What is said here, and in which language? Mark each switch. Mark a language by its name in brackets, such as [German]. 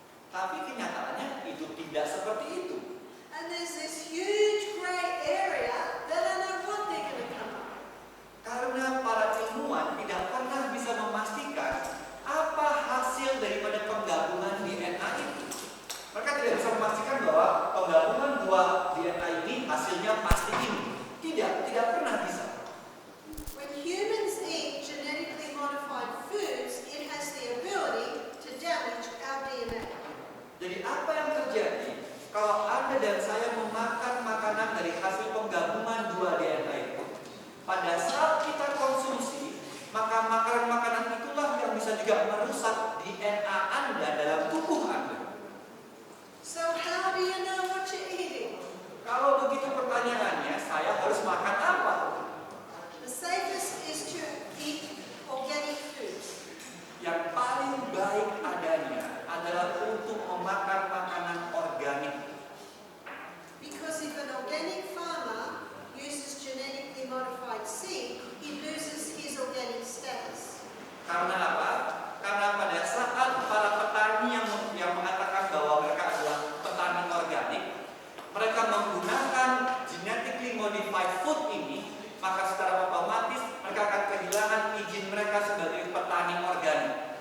[Indonesian] Tapi kenyataannya itu tidak seperti itu. [English] And there's this huge grey area that I don't know what they're going to come up. [Indonesian] Karena para ilmuwan tidak pernah bisa memastikan apa hasil daripada penggabungan DNA itu. Mereka tidak bisa memastikan bahwa penggabungan buah DNA ini hasilnya pasti ini. Tidak pernah bisa. [English] When humans eat genetically modified foods, it has the ability to damage our DNA. [Indonesian] Jadi apa yang terjadi kalau Anda dan saya memakan makanan dari hasil penggabungan dua DNA itu? Pada saat kita konsumsi, maka makanan-makanan itulah yang bisa juga merusak DNA Anda dalam tubuh Anda. [English] So how do you know what you're eating? [Indonesian] Kalau begitu pertanyaannya, saya harus makan apa? [English] The safest is to eat organic foods. [Indonesian] Yang paling baik adanya adalah untuk memakan makanan organik. [English] Because if an organic farmer uses genetically modified seed, he loses his organic status. [Indonesian] Karena apa? Karena pada saat para petani yang mengatakan bahwa mereka adalah petani organik, mereka menggunakan [English] genetically modified food [Indonesian] ini, maka secara otomatis mereka akan kehilangan izin mereka sebagai petani organik.